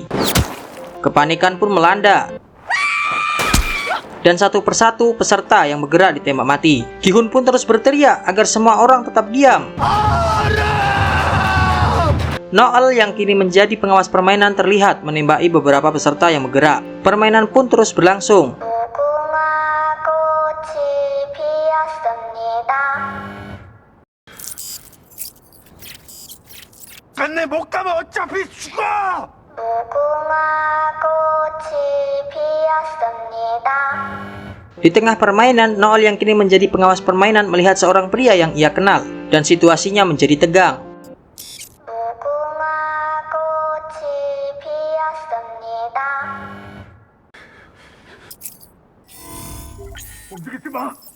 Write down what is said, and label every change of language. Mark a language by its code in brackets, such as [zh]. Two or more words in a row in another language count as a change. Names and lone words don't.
[id] Kepanikan pun melanda dan satu persatu peserta yang bergerak ditembak mati. Gi-hun pun terus berteriak agar semua orang tetap diam. Noel yang kini menjadi pengawas permainan terlihat menembaki beberapa peserta yang bergerak. Permainan pun terus berlangsung. [ko] 근데 못 가면 어차피 죽어! [id] Di tengah permainan, Noel yang kini menjadi pengawas permainan melihat seorang pria yang ia kenal dan situasinya menjadi tegang. [ko] 움직이지 마!